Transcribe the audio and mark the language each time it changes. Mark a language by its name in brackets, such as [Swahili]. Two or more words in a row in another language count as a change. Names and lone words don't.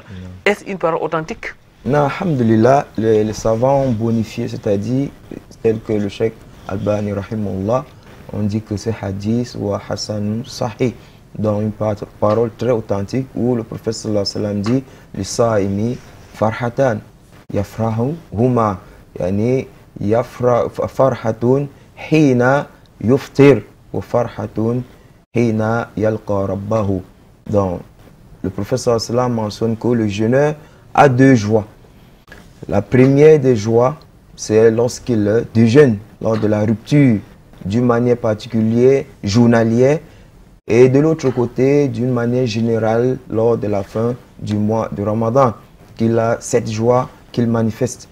[French] Est-ce une parole authentique? Non, alhamdulillah, les savants ont bonifié, c'est-à-dire tel que le Cheikh Albani rahimahullah, on dit que c'est hadith ou [Arabic] حسن صحيح, [French] dans une parole très authentique où le prophète [Arabic] صلى الله عليه وسلم [French] dit [Arabic] للصائم فرحتان يفرحهما، يعني فرحة حين يفطر وفرحة حين يلقى ربه. [French] Donc le prophète [Arabic] صلى الله عليه وسلم [French] mentionne que le jeûneur a deux joies. La première des joies, c'est lorsqu'il déjeune, lors de la rupture, d'une manière particulière, journalière, et de l'autre côté, d'une manière générale, lors de la fin du mois de Ramadan, qu'il a cette joie qu'il manifeste.